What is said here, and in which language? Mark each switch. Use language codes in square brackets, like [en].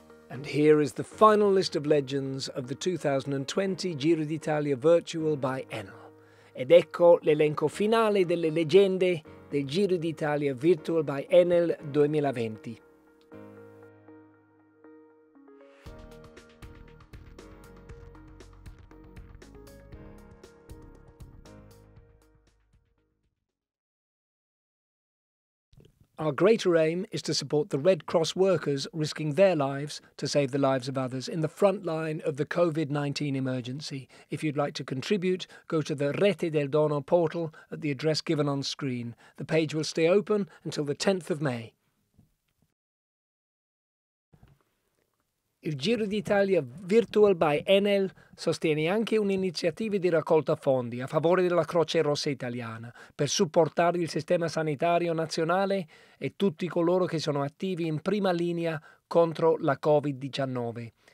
[en] And here is the final list of legends of the 2020 Giro d'Italia Virtual by Enel. [it] Ed ecco l'elenco finale delle leggende del Giro d'Italia Virtual by Enel 2020. [en] Our greater aim is to support the Red Cross workers risking their lives to save the lives of others in the front line of the COVID-19 emergency. If you'd like to contribute, go to the Rete del Dono portal at the address given on screen. The page will stay open until the 10th of May. [it] Il Giro d'Italia Virtual by Enel sostiene anche un'iniziativa di raccolta fondi a favore della Croce Rossa italiana per supportare il sistema sanitario nazionale e tutti coloro che sono attivi in prima linea contro la Covid-19.